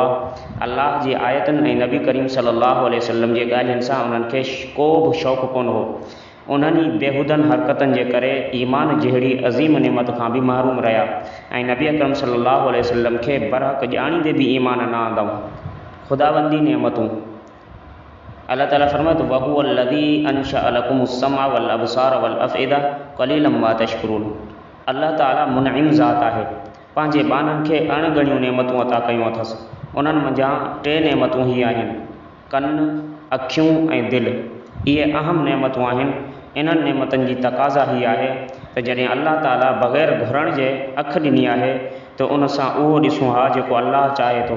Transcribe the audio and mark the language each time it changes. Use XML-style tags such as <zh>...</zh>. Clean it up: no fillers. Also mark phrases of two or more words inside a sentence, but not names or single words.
<sd>अल्लाह जी आयतुनि ऐं नबी करीम</sd> <ar>صلى الله عليه وسلم</ar> <sd>जे ॻाल्हियुनि सां उन्हनि खे को बि शौक़ु कोन हो। उन्हनि बेहूदनि हरकतुनि जे करे ईमान जहिड़ी अज़ीम नेमत खां बि महरूम रहिया ऐं नबी अकरम</sd> <ar>صلى الله عليه وسلم</ar> <sd>खे बरहक़ ॼाणींदे बि ईमान न आंदऊं। ख़ुदाबंदी नेमतूं। अल्लाह ताला फ़रमाए थो</sd> <ar>وهو الذي أنشأ لكم السمع والأبصار والأفئدة قليلا ما تشكرون.</ar> <sd>अल्लाह ताला मुनइम ज़ात आहे। पंहिंजे बाननि खे अणगणियूं नेमतूं अता कयूं अथसि। उन्हनि मंझां 3 नेमतूं ही आहिनि, कन, अखियूं ऐं दिलि। इहे अहम नेमतूं आहिनि। इन्हनि नेमतुनि जी तक़ाज़ा ही आहे त जॾहिं अल्लाह ताला बग़ैर घुरण जे अखि ॾिनी आहे त उन सां उहो ॾिसूं हा जेको अल्लाह चाहे थो।</sd>